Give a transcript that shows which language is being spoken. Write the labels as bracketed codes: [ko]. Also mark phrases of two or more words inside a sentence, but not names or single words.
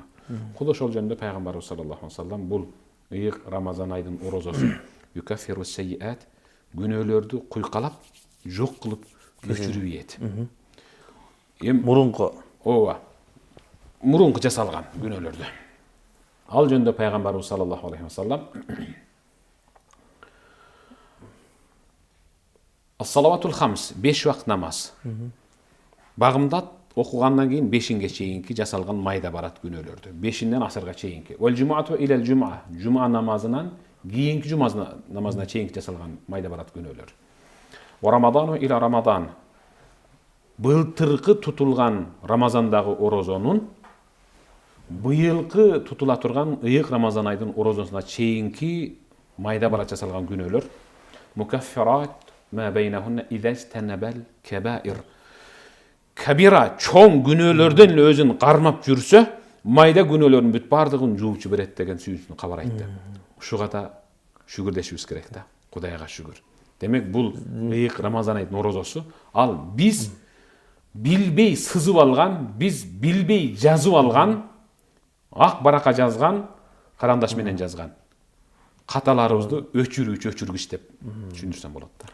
[ky] Құда ошол жөнүндө пайгамбарыбыз [ar] صلى الله عليه وسلم [ky] бул ыйык Рамазан айдын орозосу [ar] يكفر السيئات, [ky] күнөөлөрдү куйкалап, жок кылып өчүрүп ийет. Мурунку. Ооба. Мурунку жасалган күнөөлөрдү. Ал жөнүндө пайгамбарыбыз [ar] صلى الله عليه وسلم الصلوات الخمس, [ky] 5 вакыт намаз. Багымдат окугандан кийин 5-инге чейинки жасалган майда барат күнөөлөрдү. 5-инден асырга чейинки. [ar] والجمعة إلى الجمعة, [ky] жума намазынан кийинки жума намазына чейинки жасалган майда барат күнөөлөр. [ar] ورمضان إلى رمضان. [ky] Былтыркы тутулган Рамазандагы орозонун быйылкы тутула турган ыйык Рамазан айдын орозосуна чейинки майда барат жасалган күнөөлөр. [ar] مكفرات ما بينهن إذا اجتنب الكبائر. [ky] Кабира чоң күнөөлөрдөн эле өзүн кармап жүрсө, майда күнөөлөрдүн бүт бардыгын жуучу берет деген сүйүүсүн кабар айтты. Ушуга да шүгүрдешибиз керек да. Кудайга шүгүр. Демек бул ыйык Рамазан айдын орозосу, ал биз билбей сызып алган, биз билбей жазып алган, ак баракка жазган, карандаш менен жазган каталарыбызды өчүргүч деп түшүндүрсөм болот да.